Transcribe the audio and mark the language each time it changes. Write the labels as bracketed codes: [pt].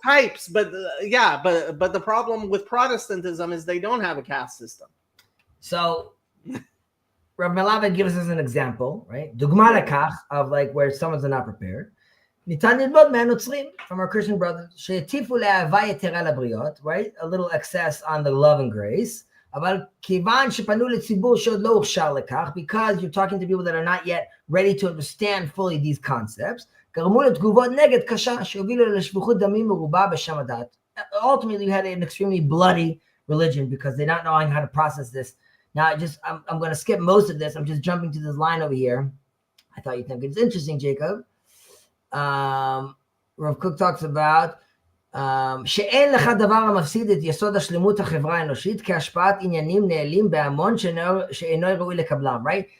[en] types, but but the problem with Protestantism is they don't have a caste system. So Rav Melamed gives us an example, right? [he] Dugma lekach, [en] of like where someone's not prepared. [he] Nitan lilmod מהנוצרים, [en] from our Christian brothers, [he] שהטיפו לאהבה יתרה לבריות, [en] right? A little excess on the love and grace. [he] אבל כיוון שפנו לציבור שעוד לא הוכשר לכך, [en] because you're talking to people that are not yet ready to understand fully these concepts, [he] גרמו לתגובות נגד קשה שהובילו לשפיכות דמים מרובה בשם הדת. [en] Ultimately, you had an extremely bloody religion because they're not knowing how to process this. Now, I'm going to skip most of this. I'm just jumping to this line over here. I thought you'd think it's interesting, Jacob. Rav Kook talks about [he] שאין לך דבר המפסיד את יסוד השלמות החברה האנושית כהשפעת עניינים נעלים בהמון שאינו ראוי לקבלם, right?